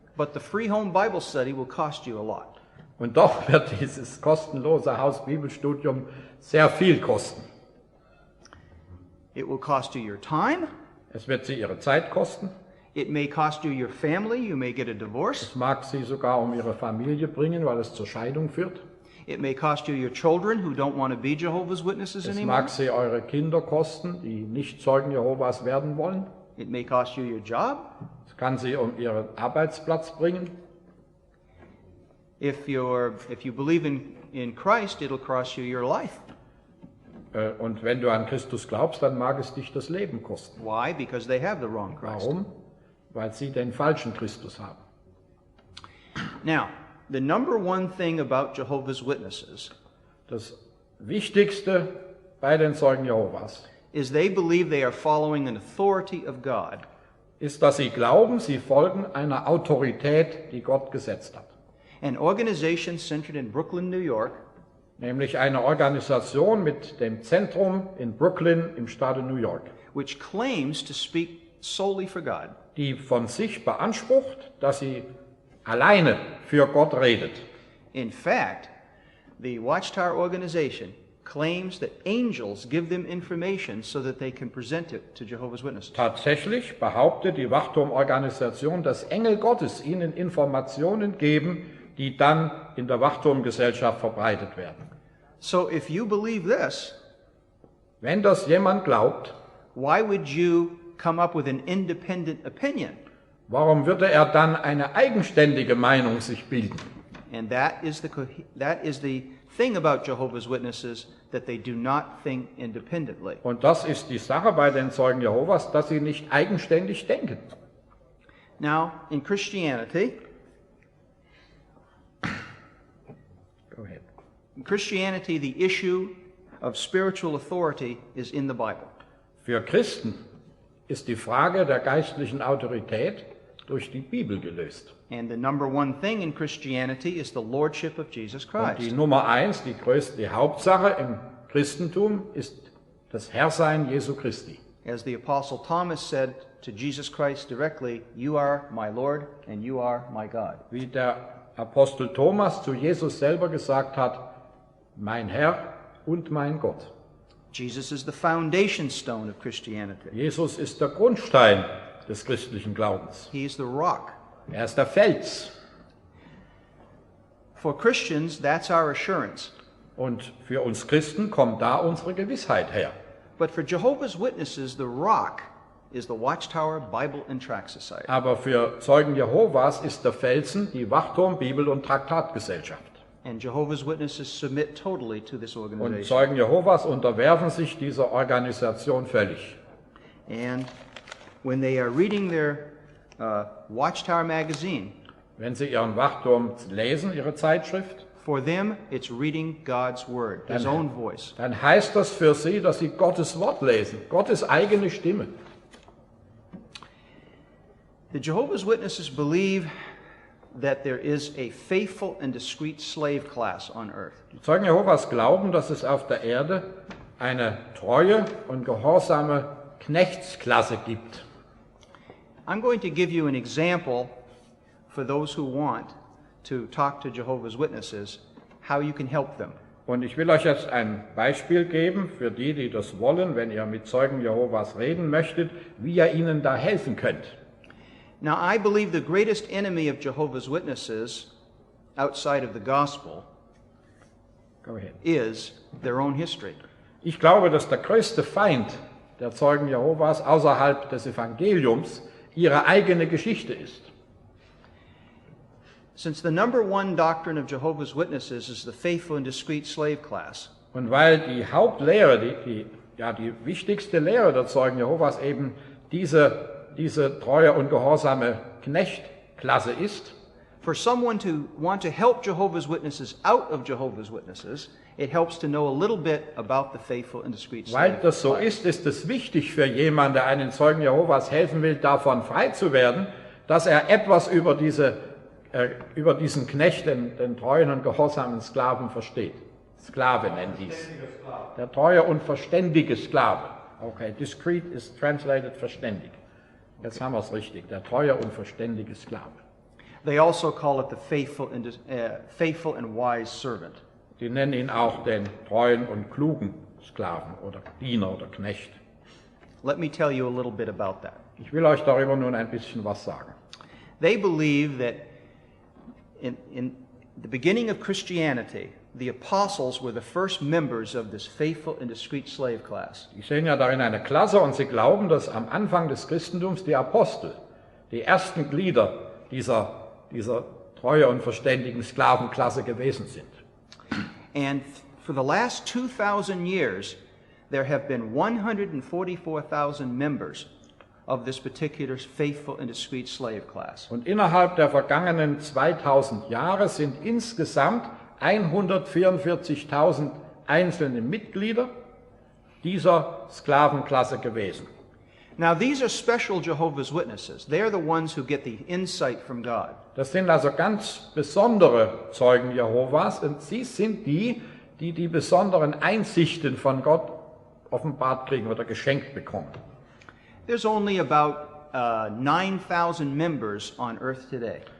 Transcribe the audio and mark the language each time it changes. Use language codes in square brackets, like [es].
[en] But the free home Bible study will cost you a lot. [de] Und doch wird dieses kostenlose Hausbibelstudium sehr viel kosten. [en] It will cost you your time. [de] Es wird sie ihre Zeit kosten. [en] It may cost you your family. You may get a divorce. [de] Es mag sie sogar um ihre Familie bringen, weil es zur Scheidung führt. [en] It may cost you your children who don't want to be Jehovah's Witnesses [de] Es [en] anymore. [de] mag sie eure Kinder kosten, die nicht Zeugen Jehovas werden wollen. [en] It may cost you your job. [de] Es kann sie um ihren Arbeitsplatz bringen. [en] If you believe in Christ, it'll cost you your life. [de] Und wenn du an Christus glaubst, dann mag es dich das Leben kosten. [en] Why? Because they have the wrong Christ. [de] Warum? Weil sie den falschen Christus haben. [en] Now, the number one thing about Jehovah's Witnesses [de] Das Wichtigste bei den Zeugen Jehovas [en] is they believe they are following an authority of God. [de] ist, dass sie glauben, sie folgen einer Autorität, die Gott gesetzt hat. [en] An organization centered in Brooklyn, New York, [de] Nämlich eine Organisation mit dem Zentrum in Brooklyn im Staate New York, [en] which claims to speak solely for God. [de] die von sich beansprucht, dass sie alleine für Gott redet. [en] In fact, the Watchtower organization claims that angels give them information so that they can present it to Jehovah's Witnesses. [de] Tatsächlich behauptet die Wachturmorganisation, dass Engel Gottes ihnen Informationen geben, die dann in der Wachturmgesellschaft verbreitet werden. [en] So if you believe this, [de] Wenn das jemand glaubt, [en] why would you come up with an independent opinion? [de] warum würde er dann eine eigenständige Meinung sich bilden? [en] And that is the thing about Jehovah's Witnesses, that they do not think independently. [de] Und das ist die Sache bei den Zeugen Jehovas, dass sie nicht eigenständig denken. [en] Now, in Christianity, Go ahead. the issue of spiritual authority is in the Bible. [de] Für Christen ist die Frage der geistlichen Autorität durch die Bibel gelöst. [en] And the number one thing in Christianity is the lordship of Jesus [de] Und die [en] Christ. [de] Nummer eins, die größte, die Hauptsache im Christentum ist das Herrsein Jesu Christi. [en] As the Apostle Thomas said to Jesus Christ directly, "You are my Lord and you are my God." [de] Wie der Apostel Thomas zu Jesus selber gesagt hat, mein Herr und mein Gott. [en] Jesus is the foundation stone of Christianity. [de] Jesus ist der Grundstein des christlichen Glaubens. [en] He is the rock. [de] Er ist der Fels. [en] For Christians, that's our assurance. [de] Und für uns Christen kommt da unsere Gewissheit her. [en] But for Jehovah's Witnesses, the rock is the Watchtower Bible and Tract Society. [de] Aber für Zeugen Jehovas ist der Felsen die Wachturm Bibel- und Traktatgesellschaft. [en] And Jehovah's Witnesses submit totally to this [de] Und [en] organization. [de] Zeugen Jehovas unterwerfen sich dieser Organisation völlig. [en] And when they are reading their Watchtower magazine, [de] Wenn sie ihren Wachturm lesen, ihre Zeitschrift, [en] for them it's reading God's Word, His own voice. [de] dann heißt das für sie, dass sie Gottes Wort lesen, Gottes eigene Stimme. [en] The Jehovah's Witnesses believe that there is a faithful and discreet slave class on earth. [de] Die Zeugen Jehovas glauben, dass es auf der Erde eine treue und gehorsame Knechtsklasse gibt. [en] I'm going to give you an example for those who want to talk to Jehovah's Witnesses, how you can help them. [de] Und ich will euch jetzt ein Beispiel geben für die, die das wollen, wenn ihr mit Zeugen Jehovas reden möchtet, wie ihr ihnen da helfen könnt. [en] Now, I believe the greatest enemy of Jehovah's Witnesses outside of the gospel Go ahead. is their own history. [de] Ich glaube, dass der größte Feind der Zeugen Jehovas außerhalb des Evangeliums ihre eigene Geschichte ist. [en] Since the number one doctrine of Jehovah's Witnesses is the faithful and discreet slave class, [de] Und weil die Hauptlehre, die wichtigste Lehre der Zeugen Jehovas eben diese treue und gehorsame Knechtklasse ist, [en] for someone to want to help Jehovah's Witnesses out of Jehovah's Witnesses, it helps to know a little bit about the faithful and discreet [de] weil [en] slave [de] das so [en] class. [de] ist es wichtig für jemanden, der einen Zeugen Jehovas helfen will, davon frei zu werden, dass er etwas über diesen Knecht, den treuen und gehorsamen Sklaven versteht. Sklave nennt dies. Der treue und verständige Sklave. Okay, discreet ist translated verständig. Jetzt haben wir es richtig. Der treue und verständige Sklave. [en] They also call it the faithful and wise servant. [de] Die nennen ihn auch den treuen und klugen Sklaven oder Diener oder Knecht. [en] Let me tell you a little bit about that. [de] Ich will euch darüber nun ein bisschen was sagen. [en] They believe that in the beginning of Christianity, the apostles were the first members of this faithful and discreet slave class. [de] Die sehen ja darin eine Klasse und sie glauben, dass am Anfang des Christentums die Apostel, die ersten Glieder dieser treue und verständigen Sklavenklasse gewesen sind. [en] And for the last 2,000 years, there have been 144,000 members of this particular faithful and discreet slave class. [de] Und innerhalb der vergangenen 2000 Jahre sind insgesamt 144.000 einzelne Mitglieder dieser Sklavenklasse gewesen. [en] Now, these are special Jehovah's Witnesses. They are the ones who get the insight from God. [de] Das sind also ganz besondere Zeugen Jehovas und sie sind die besonderen Einsichten von Gott offenbart kriegen oder geschenkt bekommen. [en] There's only about 9,000 members on earth today.